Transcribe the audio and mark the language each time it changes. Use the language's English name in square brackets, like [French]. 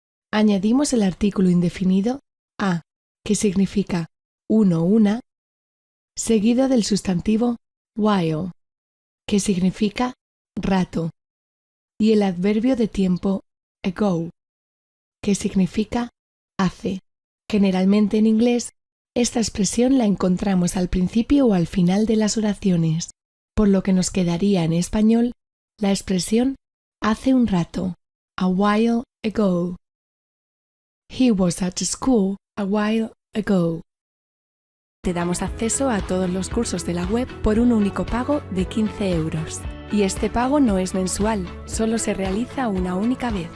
[Spanish] Añadimos el artículo indefinido a, que significa uno, una, seguido del sustantivo while, que significa rato, y el adverbio de tiempo ago, que significa hace. Generalmente en inglés, esta expresión la encontramos al principio o al final de las oraciones, por lo que nos quedaría en español la expresión hace un rato, [English] a while ago. He was at school a while ago. [Spanish] Te damos acceso a todos los cursos de la web por un único pago de 15 €. Y este pago no es mensual, solo se realiza una única vez.